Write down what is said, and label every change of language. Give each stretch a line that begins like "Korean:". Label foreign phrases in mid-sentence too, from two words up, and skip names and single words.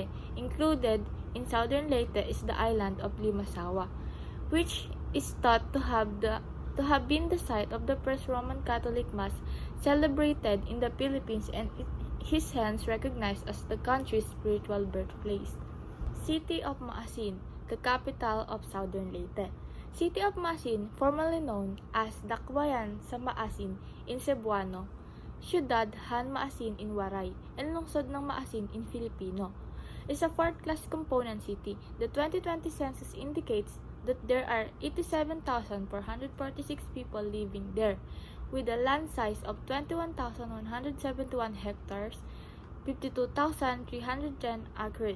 English: Included in Southern Leyte is the island of Limasawa, which is thought to have been the site of the first Roman Catholic Mass celebrated in the Philippines and is hence recognized as the country's spiritual birthplace. City of Maasin, the capital of Southern Leyte. City of Maasin, formerly known as Dakbayan sa Maasin in Cebuano, Ciudad Han Maasin in Waray, and Lungsod ng Maasin in Filipino, is a 4th-class component city. The 2020 census indicates that there are 87,446 people living there, with a land size of 21,171 hectares, 52,310 acres.